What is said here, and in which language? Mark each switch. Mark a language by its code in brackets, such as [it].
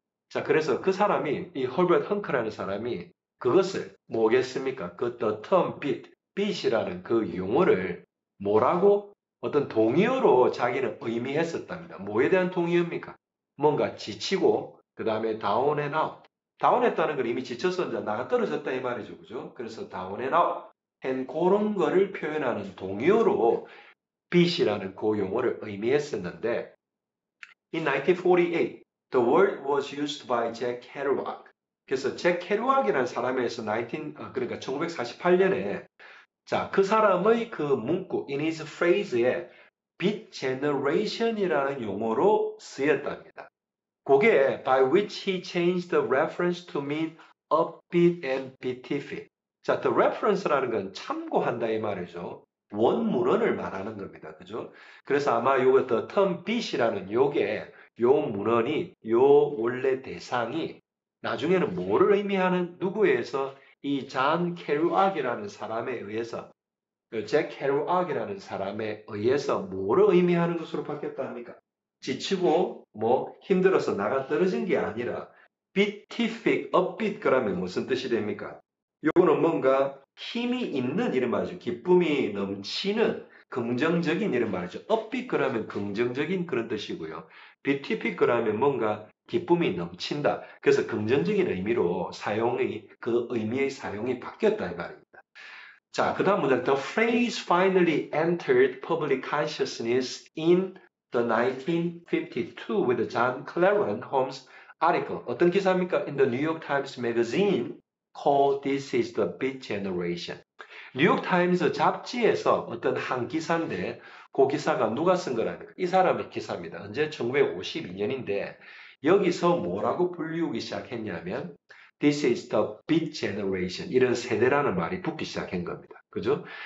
[ko] 자, 그래서 그 사람이 이 허버트 헝크라는 사람이 그것을 뭐겠습니까? 그 the term beat, beat이라는 그 용어를 뭐라고 어떤 동의어로 자기는 의미했었답니다. 뭐에 대한 동의어입니까? 뭔가 지치고 그 다음에 [en] down and out. [ko] 다운했다는 건 이미 지쳐서 이제 나가 떨어졌다 이 말이죠, 그죠? [en] 그래서 down and out. [ko] 한 그런 거를 표현하는 동의어로 beat이라는 그 용어를 의미했었는데 [en] in 1948, the word was used by Jack Kerouac. [ko] 그래서 잭 케루악이라는 사람에 서 그러니까 1948년에 자, 그 사람의 그 문구 [en] in his phrase [ko] 에 beat generation이라는 용어로 쓰였답니다. [en] 그게 by which he changed the reference to mean upbeat and beatific. [ko] 자, the reference라는 건 참고한다 이 말이죠. 원문헌을 말하는 겁니다. 그죠? 그래서 아마 요거 the term beat이라는 요게 요 문헌이 요 원래 대상이 나중에는 뭐를 의미하는 누구에 의해서 이 잔 케루악이라는 사람에 의해서 잭 케루악이라는 사람에 의해서 뭐를 의미하는 것으로 바뀌었다 합니까? 지치고 뭐 힘들어서 나가 떨어진 게 아니라 beatific, upbeat 그러면 무슨 뜻이 됩니까? 요거는 뭔가 힘이 있는 이런 말이죠. 기쁨이 넘치는 긍정적인 이런 말이죠. upbeat 그러면 긍정적인 그런 뜻이고요. beatific 그러면 뭔가 기쁨이 넘친다. 그래서 긍정적인 의미로 사용이 그 의미의 사용이 바뀌었다 이 말입니다. 자, 그 다음 문장. [en] The phrase finally entered public consciousness in the 1952 with John Clarence Holmes article. [ko] 어떤 기사입니까? [en] In the New York Times Magazine called This is the Beat Generation. [ko] 뉴욕 타임즈 잡지에서 어떤 한 기사인데 그 기사가 누가 쓴 거랍니까? 이 사람의 기사입니다. 언제 1952년인데 여기서 뭐라고 불리우기 시작했냐면 [en] This is the beat generation [ko] 이런 세대라는 말이 붙기 시작한 겁니다. 그죠?